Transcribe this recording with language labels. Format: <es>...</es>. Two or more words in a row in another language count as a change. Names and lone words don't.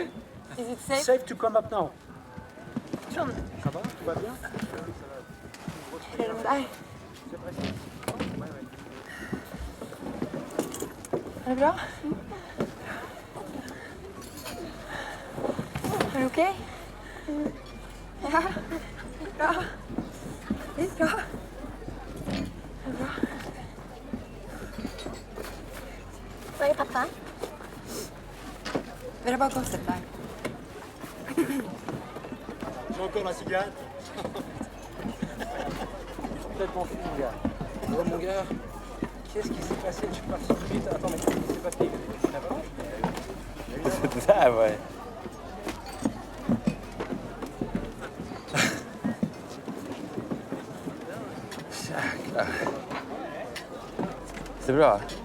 <en>Is it safe? Safe to come up now. John,</en> <fr>Ça va? Tout va bien?</fr> <sv>är det de där? Är det bra? Är du okej? Ja, bra. Det är bra. Det är bra. Var är pappa? Är det bara gosset där?</sv> <fr>J'ai encore la cigarette. Complètement fou, mon gars. Oh mon gars, qu'est-ce qui s'est passé? Je suis parti tout de suite. Attends, mais qu'est-ce qui s'est passé? C'est la vache? C'est ça, ouais. C'est bra.</fr>